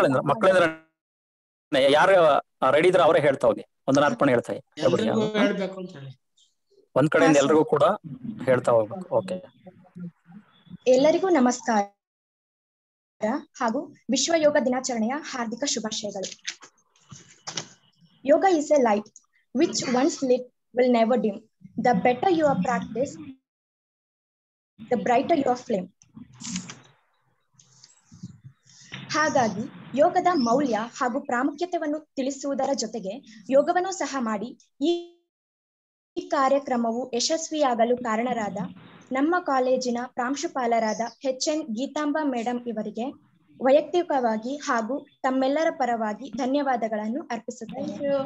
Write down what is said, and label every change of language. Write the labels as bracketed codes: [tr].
[kn] ಮಕ್ಕಳಿಂದ ಯಾರು ರೆಡಿ ಇದ್ರೆ ಅವರೇ ಹೇಳ್ತಾ ಹೋಗಿ. ವಂದನಾರ್ಪಣೆ ಹೇಳ್ತಾ ಹೇಳ್ಬೇಕು ಅಂತ ಹೇಳಿ ಒಂದ್ ಕಡೆಯಿಂದ ಎಲ್ರಿಗೂ ಕೂಡ ಹೇಳ್ತಾ ಹೋಗ್ಬೇಕು. ಓಕೆ. ಎಲ್ಲರಿಗೂ ನಮಸ್ಕಾರ ಹಾಗೂ ವಿಶ್ವ ಯೋಗ ದಿನಾಚರಣೆಯ ಹಾರ್ದಿಕ ಶುಭಾಶಯಗಳು. [en] Yoga is a light which once lit will never dim. The better your practice, the brighter your flame. [kn] ಹಾಗಾಗಿ ಯೋಗದ ಮೌಲ್ಯ ಹಾಗೂ ಪ್ರಾಮುಖ್ಯತೆಯನ್ನು ತಿಳಿಸುವುದರ ಜೊತೆಗೆ ಯೋಗವನ್ನು ಸಹ ಮಾಡಿ ಈ ಕಾರ್ಯಕ್ರಮವು ಯಶಸ್ವಿಯಾಗಲು ಕಾರಣರಾದ ನಮ್ಮ ಕಾಲೇಜಿನ ಪ್ರಾಂಶುಪಾಲರಾದ HN ಗೀತಾಂಬಾ ಮೇಡಂ ಇವರಿಗೆ ವೈಯಕ್ತಿಕವಾಗಿ ಹಾಗೂ ತಮ್ಮೆಲ್ಲರ ಪರವಾಗಿ ಧನ್ಯವಾದಗಳನ್ನು ಅರ್ಪಿಸುತ್ತೇನೆ.